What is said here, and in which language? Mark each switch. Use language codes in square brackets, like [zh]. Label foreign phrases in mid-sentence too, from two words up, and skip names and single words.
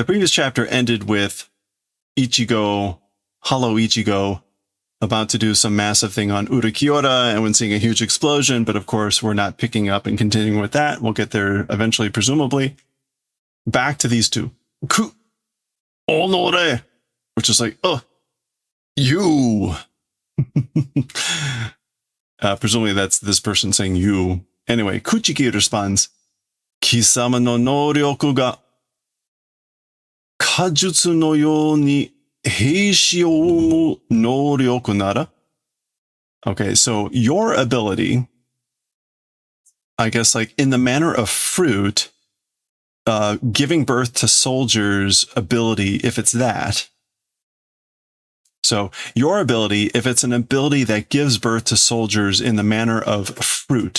[en] The previous chapter ended with Ichigo Hollow Ichigo about to do some massive thing on Urakiora and when seeing a huge explosion, but of course we're not picking up and continuing with that. We'll get there eventually, presumably. Back to these two. [ja] くっ、おのれ, [en] which is like, oh, you. Presumably that's this person saying you. Anyway, [ja] Kuchiki responds, 貴様の能力が果実のように兵士を生む能力なら. [en] Okay, so your ability, I guess like in the manner of fruit, giving birth to soldiers' ability, if it's that. So your ability, if it's an ability that gives birth to soldiers in the manner of fruit.